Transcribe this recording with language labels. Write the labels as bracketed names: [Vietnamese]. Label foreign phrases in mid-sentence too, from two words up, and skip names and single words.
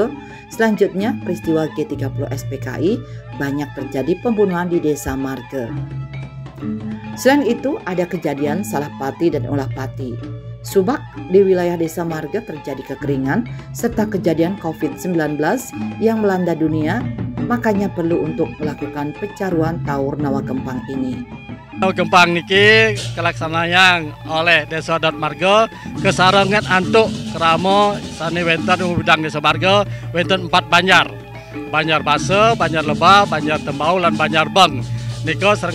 [Indonesian] Selanjutnya peristiwa G30 SPKI, banyak terjadi pembunuhan di Desa Marga. Selain itu ada kejadian Salapati dan Ulapati. Subak di wilayah Desa Marga terjadi kekeringan serta kejadian COVID-19 yang melanda dunia, makanya perlu untuk melakukan pecaruan Taur Nawa Gempang ini. [Balinese] Nawa Gempang niki kelaksanaan oleh Desa Adat Marga kesarangan antuk keramo sani wenten bidang Desa Marga wenten 4 banjar. Banjar Basa, Banjar Lebah, Banjar Tembau, dan Banjar Beng.